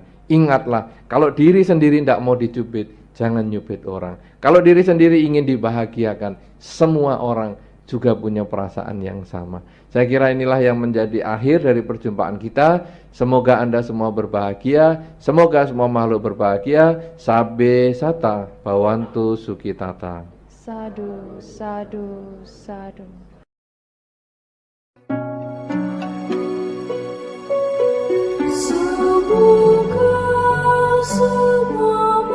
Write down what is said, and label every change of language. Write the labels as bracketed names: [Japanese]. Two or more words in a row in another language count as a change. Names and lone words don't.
[Indonesian] Ingatlah, kalau diri sendiri tidak mau dicubit, jangan nyubit orang. Kalau diri sendiri ingin dibahagiakan, semua orang juga punya perasaan yang sama. Saya kira inilah yang menjadi akhir dari perjumpaan kita. Semoga Anda semua berbahagia, semoga semua makhluk berbahagia. [Pali] Sabbe sata bhavantu sukhitata. Sadu, sadu, sadu. [Indonesian] Semoga semua